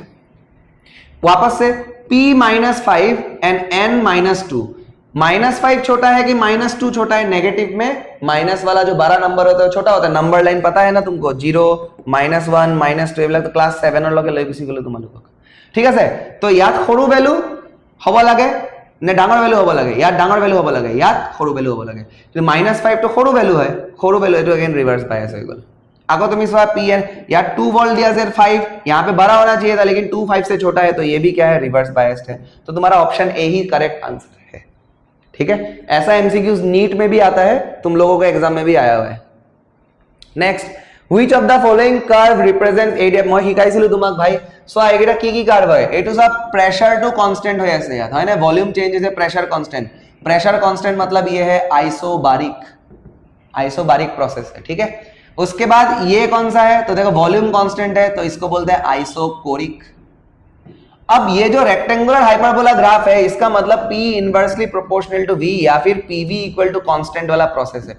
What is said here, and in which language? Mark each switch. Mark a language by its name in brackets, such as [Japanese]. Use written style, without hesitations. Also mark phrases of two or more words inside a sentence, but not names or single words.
[Hindi] वापस से P -5 एंड N -2, -5 छोटा है कि -2 छोटा है, नेगेटिव में माइनस वाला जो बड़ा नंबर होता है छोटा होता है, नंबर लाइन पता है ना तुमको, 0 -1 -2 तो क्लास 7 किसी को तुम्हारे, [Assamese] ঠিক আছে। তো ইয়াত সৰু ভ্যালু হ'ব লাগে নে ডাঙৰ ভ্যালু হ'ব লাগে, ইয়াত ডাঙৰ ভ্যালু হ'ব লাগে, ইয়াত সৰু ভ্যালু হ'ব লাগে, কিন্তু -5 তো সৰু ভ্যালু হয়, সৰু ভ্যালু এটো [English] again reverse bias [Assamese] হৈ গ'ল। [Hindi] आगो तुम इस बार PN यार 2 वोल्ट दिया सर 5, यहाँ पे बड़ा होना चाहिए था लेकिन 2 5 से छोटा है, तो ये भी क्या है, [English] reverse biased [Hindi] है। तो तुम्हारा [English] option A [Hindi] ही [English] correct answer [Hindi] है, ठीक है। ऐसा एमसीक्यूज नीट में भी आता है, तुम लोगों के एग्जाम में भी आया हुआ है। [English] Next, which of the following curve represent ADF, [Assamese] মই শিকাইছিলো তোমাক ভাই, সো এইটা কি কি কার্ভ হয়, এটো সব [English] pressure to constant [Assamese] হই আছে ইয়াত, হয় না, [English] volume change is a pressure constant, pressure constant [Hindi] मतलब ये है [English] isobaric process [Hindi] है, ठीक है। उसके बाद ये कौन सा है, तो देखो [English] volume constant [Hindi] है, तो इसको बोलते हैं आइसोकोरिक। अब ये जो [English] rectangular hyperbola graph [Hindi] है, इसका मतलब [English] P inversely proportional to V [Hindi] या फिर [English] PV equal to constant [Hindi] वाला प्रोसेस है।